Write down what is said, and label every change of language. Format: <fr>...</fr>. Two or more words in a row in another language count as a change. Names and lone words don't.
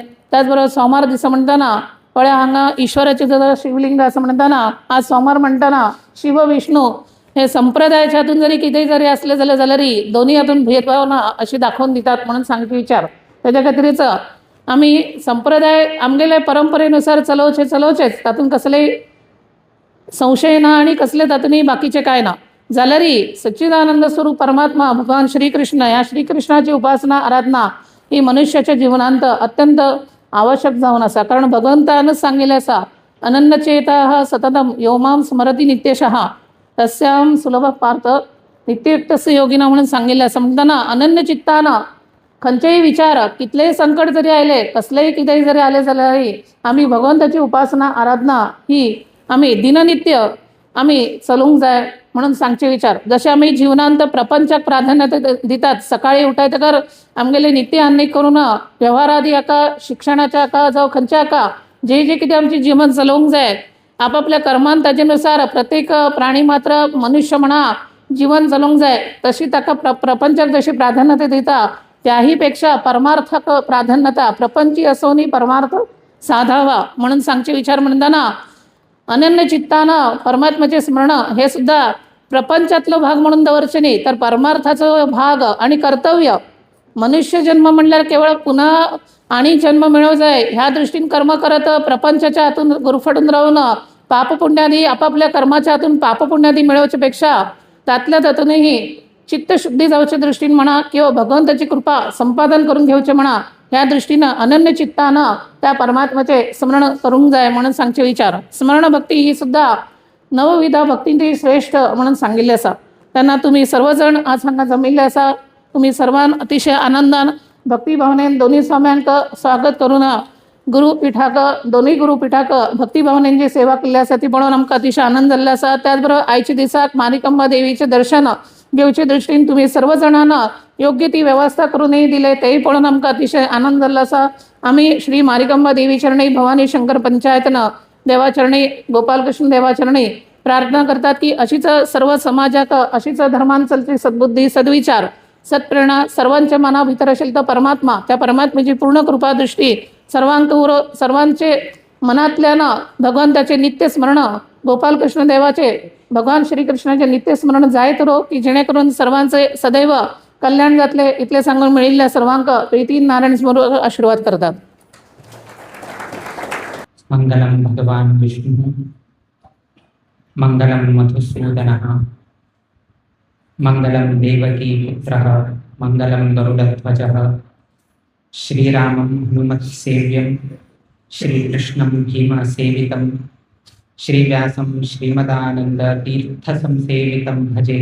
<kok>त्याचबरोबर सोमार दिसा म्हणटना पळय हांगा ईश्वराचें जर शिवलिंग आसा म्हणटना आज सोमार म्हणटना शिव विष्णू हे संप्रदायाच्या हातून जरी कितेंय जरी असले जाल्यारय दोन्ही हातून भेदभाव ना अशी दाखवून दितात म्हणून सांगचे विचार. त्याच्या खातीरच आमी संप्रदाय आमगेले परंपरेनुसार चलोवचेच तातूंत कसलेय संशय ना आणि कसले तातून बाकीचे काय ना जाल्यारी सच्चिदानंद स्वरूप परमात्मा भगवान श्रीकृष्ण या श्रीकृष्णाची उपासना आराधना ही मनुष्याच्या जीवनांत अत्यंत आवश्यक जावन आसा. कारण भगवंतानच सांगिल्लें आसा,</kok> <sa>अनन्यचेता सततम योमाम स्मरती नित्यशः तस्याम सुलभ पार्थ नित्ययुक्तस्य योगिना</sa> <kok>म्हणून सांगिल्लें आसा. म्हणटना अनन्य चित्तानं खंयचेय विचार कितलेय संकट जरी आयले, कसलेय कितेंय जरी आले जाल्यार आमी भगवंताची उपासना आराधना ही आमी दिननित्य आमी चलूंक जाय म्हणून सांगचे विचार. जशे आमी जीवनांत प्रपंचाक प्राधान्य दितात, सकाळी उठयतकर आमगेले नित्य अन्नीक करून व्यवहारादी हाका, शिक्षणाच्या हाका जावं खंयच्या हाका जे जे कितें आमचें जीवन चलोवंक जाय आपापल्या कर्मान ताजेनुसार प्रत्येक प्राणी मात्र मनुष्य म्हणा जीवन चलोवंक जाय तशी ताका प्रपंचाक जशी प्राधान्यता दिता त्याही पेक्षा परमार्थाक प्राधान्यता प्रपंची असोनी परमार्थ साधावा म्हणून सांगचे विचार म्हणटना अनन्य चित्तानं परमात्म्याचे स्मरण हे सुद्धा प्रपंचातलो भाग म्हणून दवरचे न्ही, तर परमार्थाचो भाग आणि कर्तव्य. मनुष्य जन्म म्हणल्यार केवळ पुन्हा आणि जन्म मिळव जाय ह्या दृष्टीन कर्म करत प्रपंचाच्या हातून गुरफटून राहून पापपुण्यादी आपापल्या कर्माच्या हातून पापपुण्यादी मिळवच्या पेक्षा तातल्या तातूनही चित्तशुद्धी जावच्या दृष्टीन म्हणा किंवा भगवंताची कृपा संपादन करून घेवचे म्हणा ह्या दृष्टीनं अनन्य चित्तानं त्या परमात्म्याचे स्मरण करूंक जाय म्हणून सांगचे विचार. स्मरण भक्ती ही सुद्धा नवविधा भक्तींची श्रेष्ठ म्हणून सांगिल्ले आसा. तेन्ना तुम्ही सर्वजण आज हांगा जमिल्ले आसा. तुम्ही सर्वान अतिशय आनंदान भक्तिभावनेन दोन्ही स्वाम्यांक स्वागत करून गुरुपिठाक दोन्ही गुरुपिठाक भक्तिभावनेन जी सेवा केल्ली आसा ती पळोवन आमकां अतिशय आनंद जाल्लो आसा. त्याच बरोबर आयच्या दिसाक मारिकांबा देवीचे दर्शन घेवचे दृष्टीन तुम्ही सर्वजणांना योग्य ती व्यवस्था करूनही दिले तेही पळोवन आमकां अतिशय आनंद जाल्लो आसा. आमी श्री मारिकांबा देवी चरणी भवानी शंकर पंचायतनं देवाचरणी गोपालकृष्ण देवाचरणी प्रार्थना करतात की अशीच सर्व समाजाक अशीच धर्मान चलची सद्बुद्धी सद्विचार सत्प्रेरणा सर्वांच्या मना भितर असेल तर परमात्मा त्या परमात्म्याची पूर्ण कृपा दृष्टी सर्वांक उरो सर्वांचे मनातल्यानं भगवंताचे नित्य स्मरण गोपालकृष्ण देवाचे भगवान श्रीकृष्णाचे नित्य स्मरण जायत रो की जेणेकरून सर्वांचे सदैव कल्याण जातले इतले सांगून मिळिल्ल्या सर्वांक प्रीती नारायण स्मरून आशीर्वाद करतात.</kok> <sa>मंगलम भगवान विष्णु मंगलम मधुसूदनः मंगलम देवकी पुत्रः मंगलम गरुडध्वजः श्रीरामं हनुमत्सेव्यं श्रीकृष्णं भीमसेवितं श्रीव्यासं श्रीमदानंद तीर्थसंसेवितं भजे.</sa>